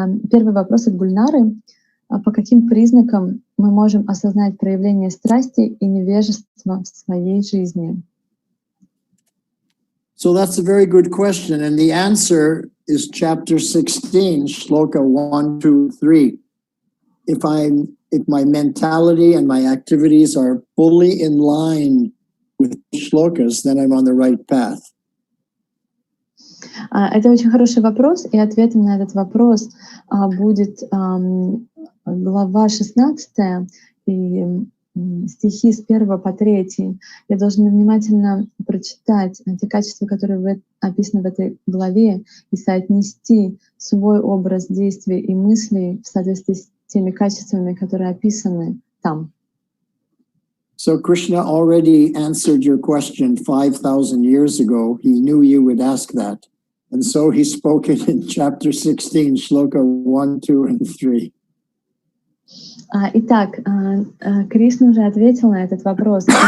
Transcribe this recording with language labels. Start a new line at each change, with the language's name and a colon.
Russian: Первый вопрос от Гульнары. По каким признакам мы можем осознать проявление страсти и невежества в своей жизни?
English: So that's a very good question. And the answer is chapter 16, shloka 1, 2, 3. If my mentality and my activities are fully in line with shlokas, then I'm on the right path.
Russian: Это очень хороший вопрос, и ответом на этот вопрос будет глава 16 и стихи с 1 по 3. Я должна внимательно прочитать те качества, которые описаны в этой главе, и соотнести свой образ действий и мыслей в соответствии с теми качествами, которые описаны там.
English: So Krishna already answered your question 5,000 years ago. He knew you would ask that. And so he spoke it in chapter 16, shloka 1, 2, and 3.
Russian: Итак, Кришна уже ответил на этот вопрос.